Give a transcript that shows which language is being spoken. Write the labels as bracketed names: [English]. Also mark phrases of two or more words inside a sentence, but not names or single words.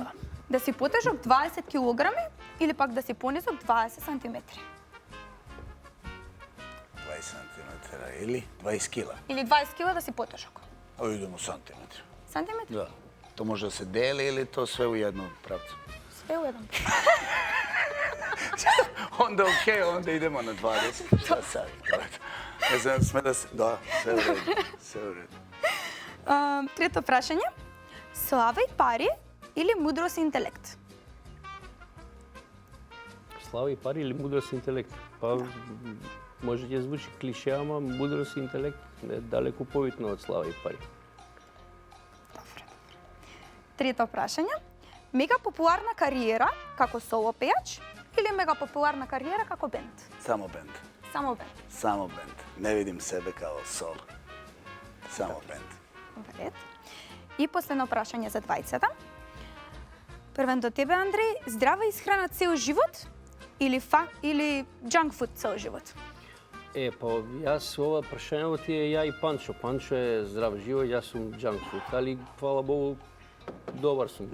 [Macedonian] Да си потежок 20 кг или пак да си понизок 20 см. 20 сантиметра или 20 кила. Или 20 кг да си потежок. [Serbian] А идемо сантиметри. [Macedonian] Сантиметри? Да. [Serbian] То може да се дели или то све у едно правце? Све у еден. Onda okej, onda idemo na 20. Šta sad? Ne znam, sme da se... Da, sve u redu. Sve u redu. [Macedonian] Трето прашање. Слава и пари или мудрост и интелект? Слава и пари или мудрост и интелект? Па, може ќе звучи клише, ама мудрост и интелект е далеку побитно од слава и пари. Добре. Трето прашање. Мега популарна кариера како соло пејач или мега популарна кариера како бенд? [Serbian] Samo bend. [Macedonian] Само бенд. [Serbian] Samo bend. Ne vidim sebe kao sol. Samo bend. [Macedonian] Вред. И последно прашање за двајцата. Првен до тебе, Андреј, здрава исхрана цел живот или [English] junk food [Macedonian] цел живот? Па јас ова прашањето ти е ја и Панчо. Панчо е здрав живот, јас сум [English] junk food, [Macedonian] али фала Богу добар сум.